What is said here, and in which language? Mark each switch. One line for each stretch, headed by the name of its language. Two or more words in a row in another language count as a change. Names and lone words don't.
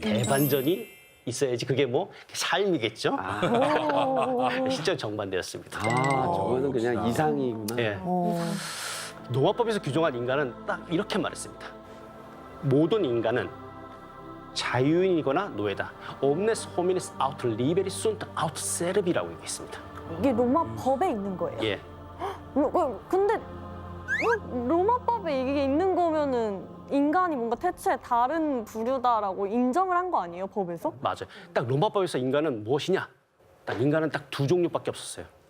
Korean: 대반전이 있어야지 그게 뭐 삶이겠죠? 실제로 정반대였습니다. 저거는 그냥 이상이구나. 예. 노마법에서 규정한 인간은 딱 이렇게 말했습니다. 모든 인간은 자유인이거나 노예다.
Latin: Omnes hominis aut liberi sunt aut serv
Korean: 이라고 얘기했습니다. 이게 로마 법에 있는 거예요. 예, 근데 로마법에 이게 있는 거면은 인간이 뭔가 태초에 다른 부류다라고 인정을 한 거 아니에요, 법에서? 맞아요. 딱 로마법에서 인간은 무엇이냐? 딱 인간은 딱 두 종류밖에 없었어요.